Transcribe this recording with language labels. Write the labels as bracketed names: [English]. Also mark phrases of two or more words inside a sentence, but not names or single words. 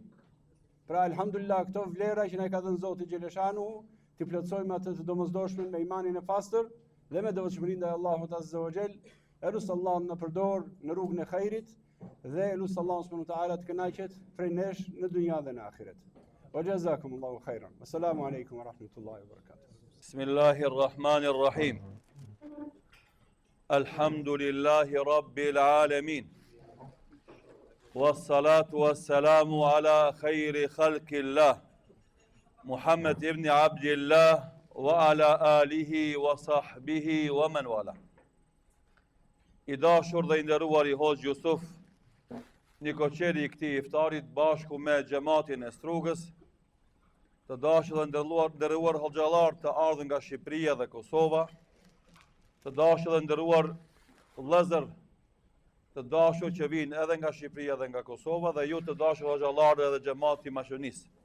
[Albanian] Pra elhamdulillah këto vlera që na ka dhënë Zoti xheleshanu, ti plotësojmë atë të domosdoshmën me imanin e pastër dhe me devotshmërinë ndaj Allahut [Arabic] عز وجل. [Albanian] Elus Allah na përdor në rrugën e hajrit dhe elus Allah [Arabic] سبحانه وتعالى [Albanian] të kënaqet prej nesh në dynja dhe në ahiret. [Arabic] وجزاكم الله خيرا السلام عليكم ورحمة الله وبركاته. بسم الله الرحمن الرحيم الحمد لله رب العالمين. والصلاة والسلام على خير خلق الله محمد بن عبد الله وعلى آله وصحبه ومن والاه. [Albanian] I dashur dhe i nderuar i Hoxh Jusuf, një koqeri i këtij iftarit bashku me xhamatin e Strugës, të dashur dhe nderuar hoxhallar të ardhur nga Shqipëria dhe Kosova, të dashur dhe nderuar vëllezër të dashur që vinë edhe nga Shqipëria dhe nga Kosova dhe ju të dashur hoxhallar dhe xhamati Mashonis.